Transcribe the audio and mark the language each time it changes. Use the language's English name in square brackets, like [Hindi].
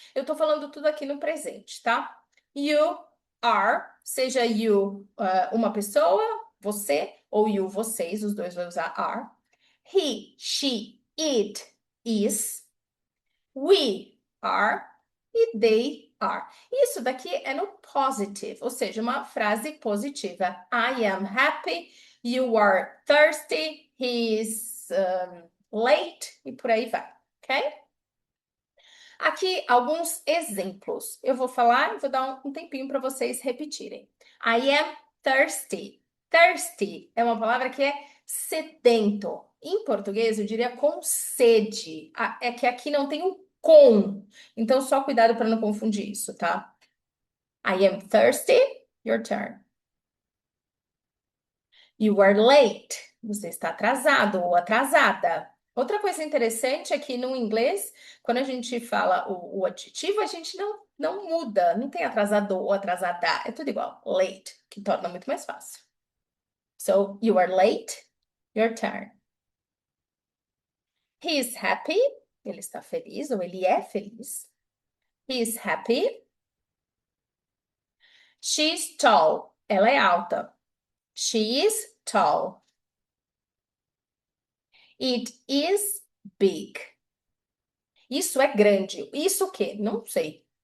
[Portuguese] Eu tô falando tudo aqui no presente, tá? [English] You are, [Portuguese] seja you uma pessoa, você, ou you, vocês, os dois vão usar are. [English] He, she, it, is. We are e they are. [Portuguese] Isso daqui é no positive, ou seja, uma frase positiva. [English] I am happy, you are thirsty, he is late [Portuguese] e por aí vai, [English] ok? [Portuguese] Aqui alguns exemplos. Eu vou falar e vou dar um tempinho para vocês repetirem. [English] I am thirsty. [Portuguese] Thirsty é uma palavra que é sedento. Em português, eu diria com sede. É que aqui não tem o com. Então, só cuidado para não confundir isso, tá? [English] I am thirsty. Your turn. You are late. [Portuguese] Você está atrasado ou atrasada. Outra coisa interessante é que no inglês, quando a gente fala o adjetivo, a gente não muda, não tem atrasador ou atrasada, é tudo igual. Late, que torna muito mais fácil. [English] So, you are late, your turn. He is happy, [Portuguese] ele está feliz ou ele é feliz. [English] He is happy. She is tall, [Portuguese] ela é alta. [English] She is tall. It is big. [Portuguese] Isso é grande. Isso o quê? Não sei.